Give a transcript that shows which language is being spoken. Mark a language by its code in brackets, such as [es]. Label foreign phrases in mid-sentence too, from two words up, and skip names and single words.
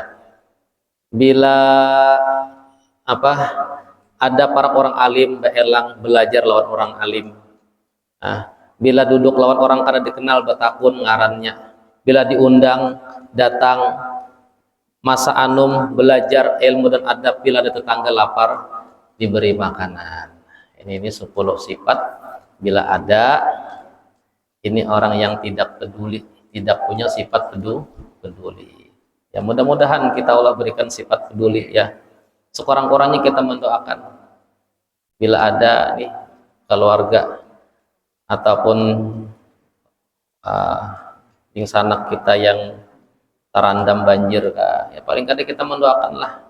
[bjn] Bila ada para orang alim, beelang belajar lawan orang alim. Bila duduk lawan orang kada dikenal, batakun ngarannya. Bila diundang datang, masa anum belajar ilmu dan adab. [id] Bila ada tetangga lapar, diberi makanan. Ini 10 sifat. Bila ada, ini orang yang tidak peduli, tidak punya sifat peduli. Ya, mudah-mudahan kita Allah berikan sifat peduli ya. Sekurang-kurangnya kita mendoakan bila ada nih keluarga ataupun sanak kita yang terendam banjir, ya paling kadang kita mendoakanlah.